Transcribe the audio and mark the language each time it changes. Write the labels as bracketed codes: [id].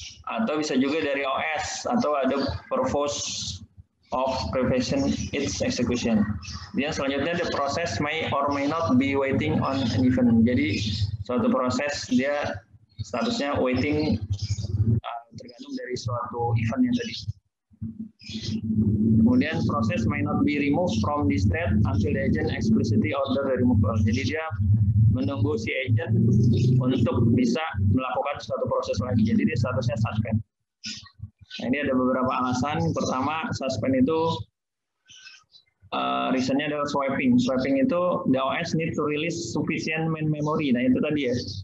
[id] Atau bisa juga dari OS, atau ada [en] purpose of prevention its execution. [id] Dia selanjutnya [en] the process may or may not be waiting on an event. [id] Jadi suatu proses dia statusnya waiting tergantung dari suatu event yang tadi. [en] Kemudian proses may not be removed from the state until the agent explicitly order the removal. [id] Jadi dia menunggu si agent untuk bisa melakukan suatu proses lagi. Jadi dia statusnya suspend. Nah, ini ada beberapa alasan. Pertama, suspend itu reasonnya adalah swiping. [en] Swiping itu the OS need to release sufficient main memory. [id] Nah itu tadi ya.